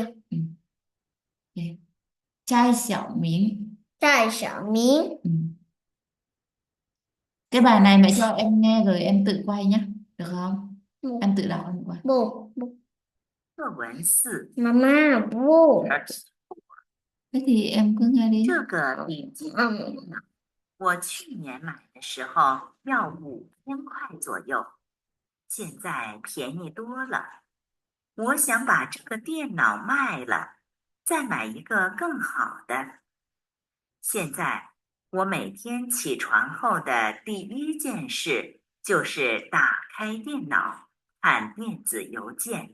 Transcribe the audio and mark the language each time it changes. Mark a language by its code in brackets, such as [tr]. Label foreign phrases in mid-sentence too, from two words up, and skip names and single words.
[vi] Ok. Chai xảo miếng. Chai xảo miếng. Cái bài này mẹ cho em nghe rồi em tự quay nhé, được không? Bố. Em tự đọc em quay. Bố. [zh] 课文4， [vi] Mama, bố. Text Thế thì em cứ nghe đi. [zh] 这个笔记本电脑，我去年买的时候要5000块左右，现在便宜多了。我想把这个电脑卖了，再买一个更好的。现在我每天起床后的第一件事就是打开电脑，看电子邮件。